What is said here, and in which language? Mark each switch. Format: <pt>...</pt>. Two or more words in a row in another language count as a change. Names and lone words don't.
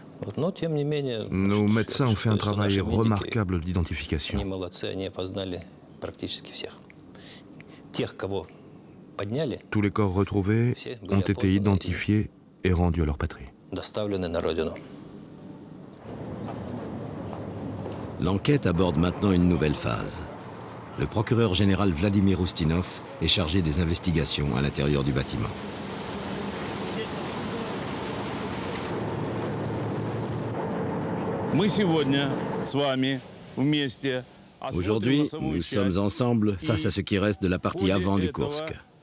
<fr>Nos médecins ont fait un travail remarquable d'identification.</fr> <ru>практически всех. Тех, кого подняли,</ru> <fr>Tous les corps retrouvés ont été identifiés et rendus à leur patrie.</fr> <ru>доставлены на родину.</ru> <fr>L'enquête aborde maintenant une nouvelle phase. Le procureur général Vladimir Ustinov est chargé des investigations à l'intérieur du bâtiment. Aujourd'hui, nous sommes ensemble face à ce qui reste de la partie avant du Koursk.</fr>